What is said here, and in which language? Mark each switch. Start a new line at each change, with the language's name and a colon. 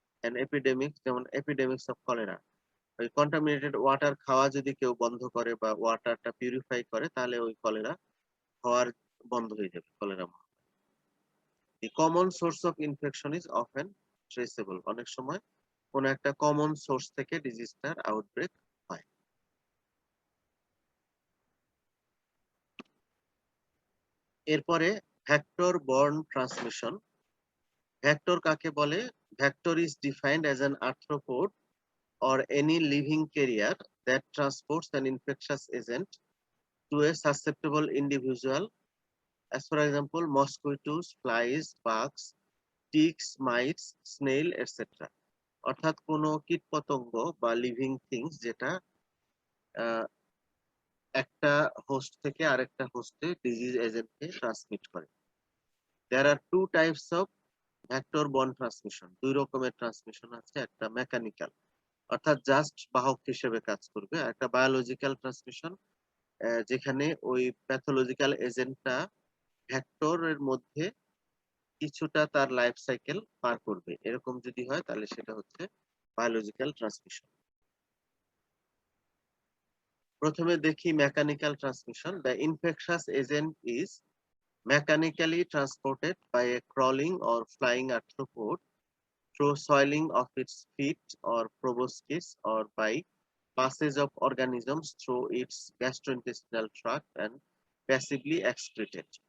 English: An epidemic,
Bangla: যেমন
English: epidemics of cholera,
Bangla: ওই contaminated water খাওয়া যদি কেউ বন্ধ করে বা ওয়াটারটা পিউরিফাই করে তাহলে ওই কলেরা হওয়ার বন্ধ হয়ে যাবে, cholera.
English: The common source of infection is often traceable.
Bangla: অনেক সময় কোন একটা কমন সোর্স থেকে ডিজিজটার আউটব্রেক হয়। এরপরে ভেক্টর বর্ন ট্রান্সমিশন। ভেক্টর কাকে বলে?
English: Vector is defined as an arthropod or any living carrier that transports an infectious agent to a susceptible individual, as for example mosquitoes, flies, bugs, ticks, mites, snail, etc.
Bangla: অর্থাৎ কোনো কীটপতঙ্গ বা living things যেটা একটা host থেকে আরেকটা হোস্টে disease এজেন্টকে transmit করে।
English: There are two types of vector borne transmission.
Bangla: দুই রকমের ট্রান্সমিশন আছে, একটা মেকানিক্যাল অর্থাৎ জাস্ট বাহক হিসেবে কাজ করবে, আর একটা বায়োলজিক্যাল ট্রান্সমিশন যেখানে ওই প্যাথোলজিক্যাল এজেন্টটা ভেক্টরের মধ্যে কিছুটা তার লাইফ সাইকেল পার করবে, এরকম যদি হয় তাহলে সেটা হচ্ছে বায়োলজিক্যাল ট্রান্সমিশন। প্রথমে দেখি mechanical transmission.
English: The infectious agent is mechanically transported by a crawling or flying arthropod through soiling of its feet or proboscis, or by passage of organisms through its gastrointestinal tract and passively excreted.